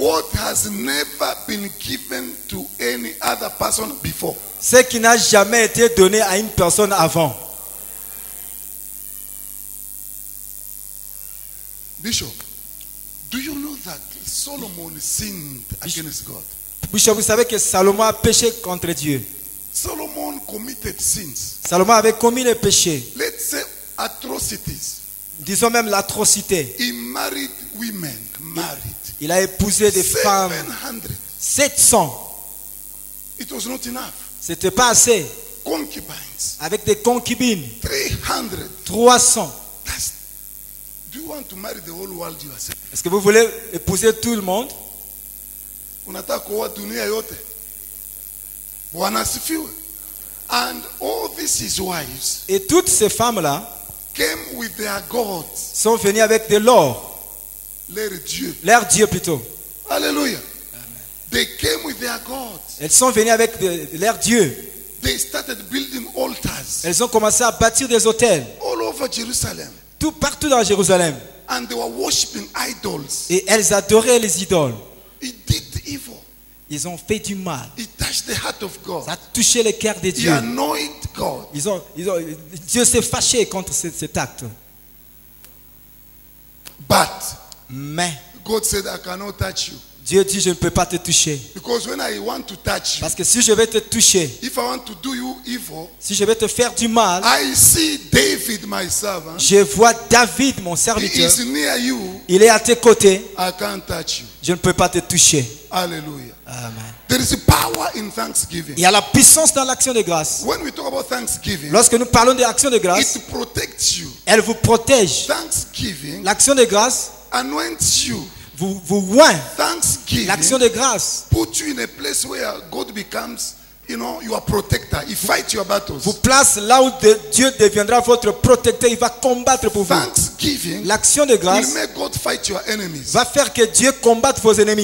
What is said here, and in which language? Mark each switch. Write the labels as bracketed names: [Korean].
[English] what has never been given to any other person before. [French] ce qui n'a jamais été donné à une personne avant. [English] Bishop, do you know that Solomon sinned against God? [French] Bishop, vous savez que Salomon a péché contre Dieu. [English] Solomon committed sins. [French] Salomon avait commis le péché. [English] Let's say atrocities. [French] Disons même l'atrocité. [English] He married women, [French] Il a épousé des femmes. 700. [English] It was not enough. [French] C'était pas assez. [English] Concubines. [French] Avec des concubines. [English] 300. [French] 300. [English] Do you want to marry the whole world yourself? [French] Est-ce que vous voulez épouser tout le monde? [Swahili] Unataka kuoa dunia yote? Bwana asifiwe. [English] And all these his wives. [French] Et toutes ces femmes-là, [English] came with their gods, [French] sont venus avec de l'or, leur Dieu. leur Dieu plutôt. [English] Hallelujah. They came with their gods. [French] Elles sont venues avec leur Dieu. [English] They started building altars [French] Elles ont commencé à bâtir des hôtels [English] all over Jerusalem. [French] tout partout dans Jérusalem. [English] And they were worshiping idols. [French] Et elles adoraient les idoles. [English] It did evil. [French] Ils ont fait du mal. [English] It touched the heart of God. [French] Ça a touché le cœur de [English] He [French] Dieu. [English] annoyed God. [French] Dieu s'est fâché contre cet acte. [English] But [French] Mais [English] God said, I cannot touch you. [French] Dieu dit, je ne peux pas te toucher. [English] Because when I want to touch you, [French] Parce que si je vais te toucher, [English] if I want to do you evil, [French] si je vais te faire du mal, [English] I see David, my servant. [French] je vois David, mon [English] He [French] serviteur, [English] is near you. [French] il est à tes côtés, [English] I can't touch you. [French] je ne peux pas te toucher. [English] Hallelujah. [French] Amen. [English] There is a power in thanksgiving. [French] Il y a la puissance dans l'action de grâce. [English] When we talk about thanksgiving, [French] Lorsque nous parlons de l'action de grâce, [English] it protects you. [French] elle vous protège. [English] Thanksgiving [French] L'action de grâce [English] anoints you. [French] vous oint. [English] Thanksgiving [French] L'action de grâce [English] put you in a place where God becomes, your protector. He fights your battles. [French] vous place là où Dieu deviendra votre protecteur. Il va combattre pour vous. [English] Thanksgiving [French] L'action de grâce [English] will make God fight your enemies. [French] va faire que Dieu combatte vos ennemis.